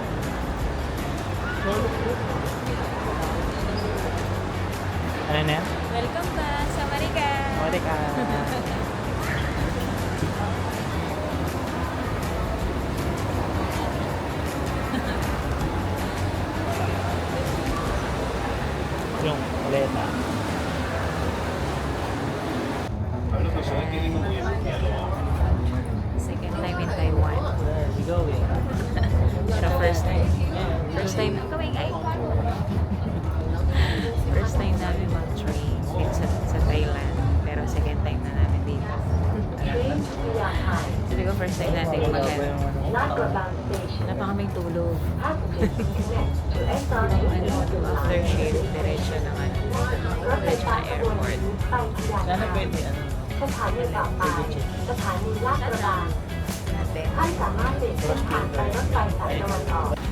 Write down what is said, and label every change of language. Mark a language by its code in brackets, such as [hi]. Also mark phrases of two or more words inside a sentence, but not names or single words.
[tl] Ano na yan? [en] Welcome back [tl] sa Marika. Marika. Yung maleta. [en] Second time in Taiwan. Where are we going? [tl] Pero [en] first time. First time [tl] na kami ay. [en] First time [tl] namin mag-train dito sa Thailand. Pero [en] second time [tl] na namin dito. Sabi ko [en] first time [tl] natin mag-land. Wala pa kaming tulog. [en] After shift, [tl] diretso ng diretso na airport. Sana pwede ano? [th] สถานีต่อไปสถานีลาดกระบัง [tl] Natin. [th] ท่านสามารถเปลี่ยนเส้นทางไปรถไฟสายตะวันออก